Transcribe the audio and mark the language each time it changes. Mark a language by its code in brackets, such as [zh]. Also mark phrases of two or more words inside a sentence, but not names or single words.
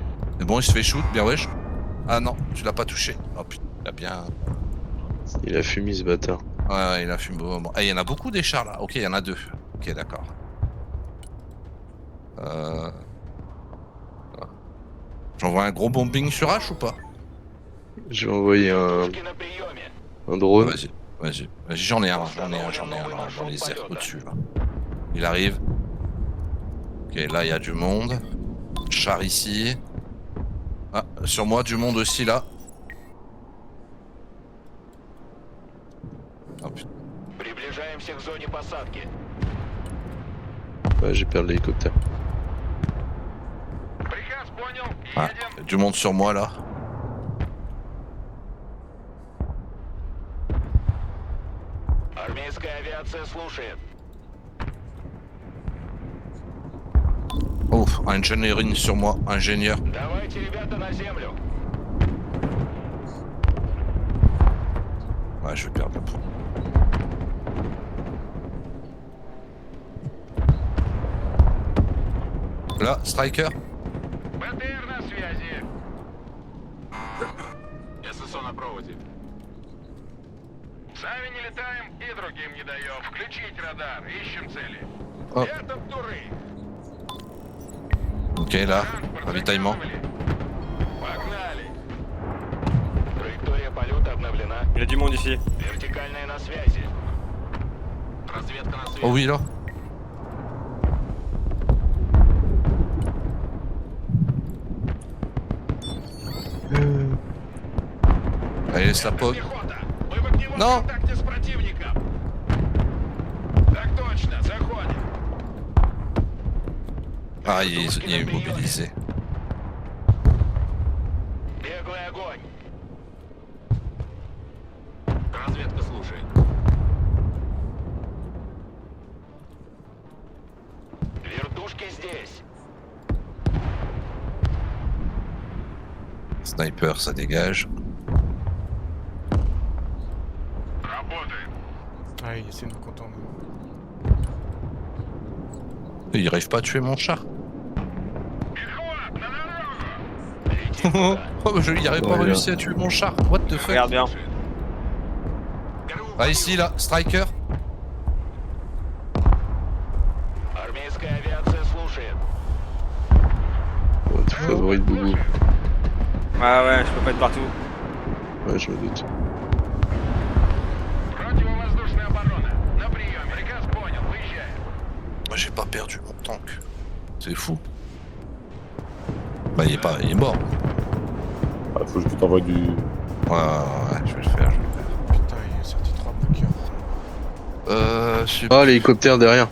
[fr] C'est bon, il se fait shoot, bien wesh. Ah non, tu l'as pas touché. Oh putain, il a bien. Il a fumé ce bâtard. Ouais, il a fumé au moment. Ah, il y en a beaucoup des chars là. Ok, il y en a 2. Ok, d'accord. J'envoie un gros bombing sur H ou pas? Je vais envoyer [ru] Вертушки на приеме. [fr] un drone. Vas-y, vas-y. Vas-y, j'en ai un là, dans les airs au-dessus là. Il arrive. Ok, là il y a du monde. Char ici. Ah, sur moi du monde aussi là. Oh putain. [ru] Приближаемся к зоне посадки. [fr] Ouais, j'ai perdu l'hélicoptère. [ru] Приказ понял. [fr] Ah, [ru] Едем. [fr] y a du monde sur moi là. [ru] Армейская авиация слушает. [fr] Ouf, ingénierie sur moi, ingénieur. [ru] Давайте, ребята, на землю. [fr] Ouais, je vais perdre le point. Là, striker. [ru] БТР на связи. ССО на проводе. Сами не летаем и другим не даем. Включить радар, ищем цели. [fr] Oh. [ru] Это туры. [fr] Ok, là, ravitaillement. [ru] Погнали. Траектория полета обновлена. [fr] Il y a du monde ici. [ru] Вертикальная на связи. Разведка на связи. [fr] Oh oui, là. Allez, laisse la pog. [ru] Пехота. Мы в огневом Но. контакте с противником. Так точно, заходим. [fr] Ah, il est immobilisé. [ru] Беглый огонь. Разведка слушает. Вертушки здесь. [fr] Sniper, ça dégage. [ru] Работаем. [fr] Ah, il essaie de nous contourner. Il arrive pas à tuer mon chat. [ru] Перехват на дорогу. [fr] Oh, il arrive pas Ouais, réussi à tuer mon char. [en] What the fuck? [fr] Regarde bien. Ah, ici, là, striker. [ru] Армейская авиация слушает. [fr] Ouais, tout favori de Boubou. Ouais, je peux pas être partout. Ouais, je me doute. [ru] Противовоздушная оборона. На приеме. Приказ понял. Выезжаем. [fr] Moi, j'ai pas perdu mon tank. C'est fou. Bah, il est mort. Ah, faut que je t'envoie du. Ouais, je vais le faire. Putain, il est sorti 3 pokers. Je sais Ah, l'hélicoptère derrière.